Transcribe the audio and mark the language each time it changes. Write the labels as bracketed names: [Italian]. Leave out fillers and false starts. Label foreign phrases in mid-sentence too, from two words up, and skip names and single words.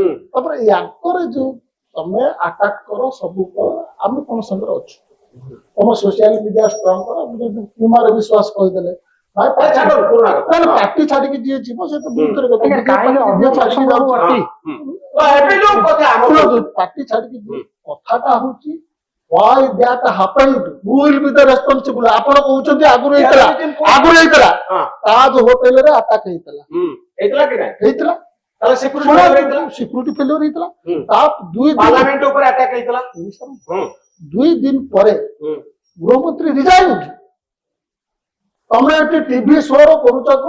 [Odia] ତାପରେ ୟାଙ୍କର ଯୋଉ ତମେ ଆଟାକ କର ସବୁ କର ଆମେ ତମ ସାଙ୍ଗରେ ଅଛୁ ତମ [English] social media strong [Odia] କର କୁମାର ବିଶ୍ୱାସ କହିଦେଲେ ପାର୍ଟି ଛାଡିକି ଯିଏ ଯିବ ସେ ତ ଦୂର ପାର୍ଟି ଛାଡିକି ଯିବ କଥାଟା ହଉଛି [English] why that happened who will be the responsible [Odia] ଆପଣ କହୁଛନ୍ତି ଆଗରୁ ହେଇଥିଲା ତାଜ ହୋଟେଲରେ ଆଟାକ ହେଇଥିଲା [English] security failure [Odia] ହେଇଥିଲା ତା 2 ଦିନ ପରେ ଗୃହମନ୍ତ୍ରୀ ରିଜାଇନ୍ ତମେ ଏଠି ଟିଭି ଶୋର କରୁଛ କଣ